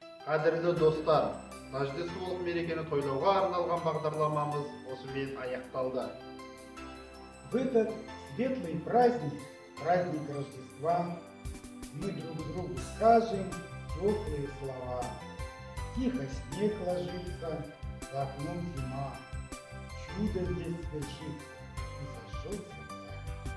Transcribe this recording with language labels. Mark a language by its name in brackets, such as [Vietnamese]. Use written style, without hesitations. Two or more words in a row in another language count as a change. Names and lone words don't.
[Kazakh] Қадірлі достар, Рождестволық мерекені тойлауға арналған бағдарламамыз осымен аяқталды. [Russian] В этот светлый праздник, праздник Рождества, мы друг другу скажем теплые слова. Тихо снег ложится, за окном зима. Чудо здесь свершится и зажжет сердца.